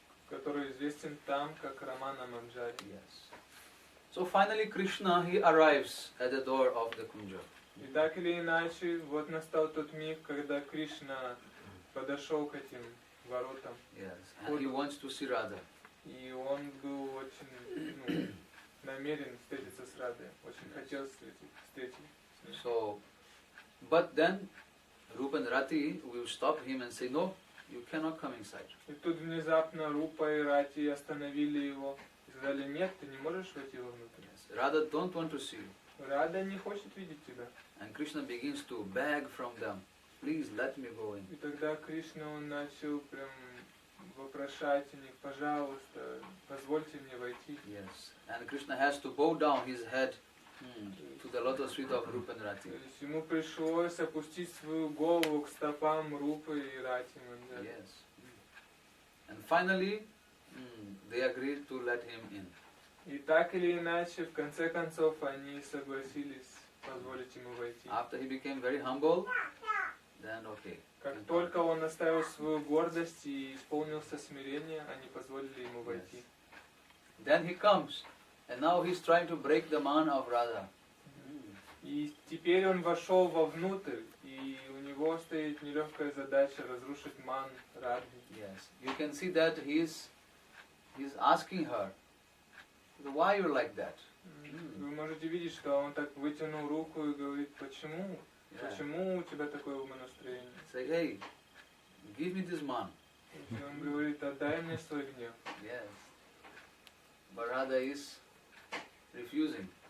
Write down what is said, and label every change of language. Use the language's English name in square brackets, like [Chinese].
[Russian] Который известен там как Рамана Манджари. [English] Yes. So finally Krishna, he arrives at the door of the Kunja. [Russian] И так или иначе, вот настал тот миг, когда Кришна подошел к этим воротам. [English] Yes, and he wants to see Radha. [Russian] И он был очень намерен встретиться с Радой, очень хотел встретиться с ней. [English] So, but then Rupa and Rati will stop him and say, no, you cannot come inside. [Russian] И тут внезапно Рупа и Рати остановили его и сказали, нет, ты не можешь войти вовнутрь. [English] Yes. Radha don't want to see you. [Russian] Рада не хочет видеть тебя. [English] And Krishna begins to beg from them, please let me go in. [Russian] И тогда Кришна, он начал прям вопрошать у них, пожалуйста, позвольте мне войти. [English] Yes, and Krishna has to bow down his head to the lotus feet of Rupa and Rati. [Russian] То есть ему пришлось опустить свою голову к стопам Рупы и Рати Манджари. [English] Yes. And finally, they agreed to let him in. [Russian] И так или иначе, в конце концов, они согласились позволить ему войти. [English] After he became very humble, then okay. [Russian] Как только он оставил свою гордость и исполнился смирение, они позволили ему войти. [English] Then he comes, and now he's trying to break the man of Radha. [Russian] И теперь он вошел вовнутрь, и у него стоит нелегкая задача разрушить ман Радхи. [English] Yes, you can see that he's asking her, why you like that? [Russian] Вы можете видеть, что он так вытянул руку и говорит, почему? Почему у тебя такое умонастроение? [English] Say, hey, give me this man. [Russian] И он говорит, отдай мне свой гнев. [English] Yes. But Radha is refusing.